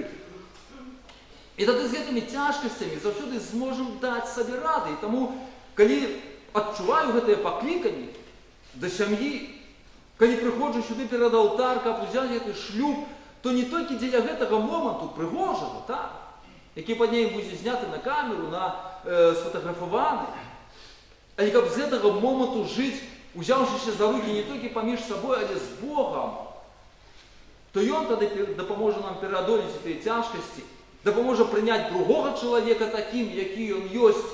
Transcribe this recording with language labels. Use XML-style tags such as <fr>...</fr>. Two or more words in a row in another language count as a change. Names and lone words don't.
<uk>І тоді з цими тяжкостями завжди зможемо дати собі ради. І тому, коли відчуваю це покликання до сім'ї, коли приходжу сюди перед алтар, щоб взяти цей шлюб, то не тільки для цього моменту пригожого, так?</uk> <be>які падней будзе зняты на камеру, сфотаграфаваны. Але каб з гэтага моманту жыць, узяўшыся за рукі не толькі паміж сабой, але з Богам, то Ён тады дапаможа нам пераадолець гэтыя цяжкасці, дапаможа прыняць другога чалавека такім, які ён ёсць.</be>